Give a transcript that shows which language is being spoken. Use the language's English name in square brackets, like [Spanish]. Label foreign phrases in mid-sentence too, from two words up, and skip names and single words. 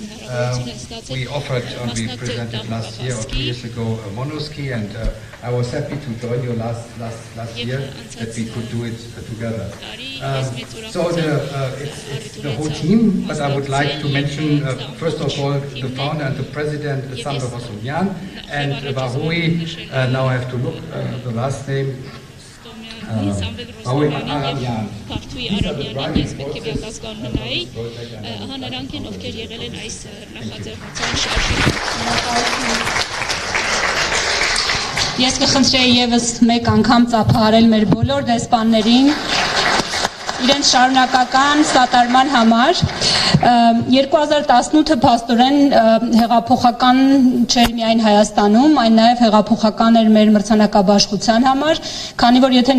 [English] We offered, we presented last year or 2 years ago a monoski, and I was happy to join you last year that we could do it together. So it's the whole team, but I would like to mention first of all the founder and the president, Sandro Vossunian, and Vahui, now I have to look the last name. [Armenian] Փարթուի Արամյանը ես պետք է վերահսկան հնայի, ահա նրանք են, ովքեր եղել են այս նախաձեռնության շարժի։ Ես կխնդրեի եւս մեկ անգամ ծափահարել մեր բոլոր դեսպաններին իրենց շարունակական սատարման համար։ 2018-ը փաստորեն հեղափոխական չէր միայն Հայաստանում, այն նաև հեղափոխական էր մեր մրցանակաբաշխության համար, քանի որ եթե